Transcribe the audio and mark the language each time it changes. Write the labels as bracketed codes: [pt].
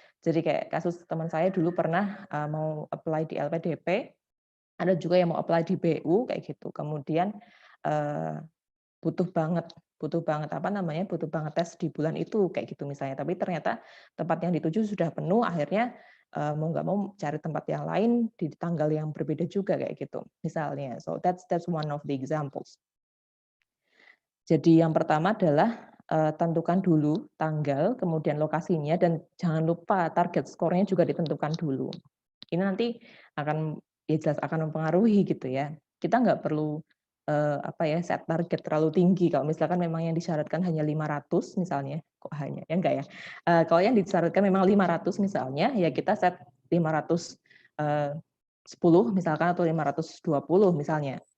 [id] Jadi kayak kasus teman saya dulu pernah, mau apply di LPDP, ada juga yang mau apply di BU kayak gitu. Kemudian, eee, butuh banget apa namanya, butuh banget tes di bulan itu kayak gitu misalnya. Tapi ternyata tempat yang dituju sudah penuh, akhirnya, mau nggak mau cari tempat yang lain di tanggal yang berbeda juga kayak gitu misalnya. [en] So that's one of the examples. [id] Jadi yang pertama adalah, tentukan dulu tanggal, kemudian lokasinya, dan jangan lupa target skornya juga ditentukan dulu. Ini nanti akan ya jelas akan mempengaruhi gitu ya. Kita nggak perlu, apa ya, set target terlalu tinggi kalau misalkan memang yang disyaratkan hanya 500 misalnya, kok hanya, ya enggak ya, kalau yang disyaratkan memang 500 misalnya, ya kita set 500, 10 misalkan atau 520 misalnya.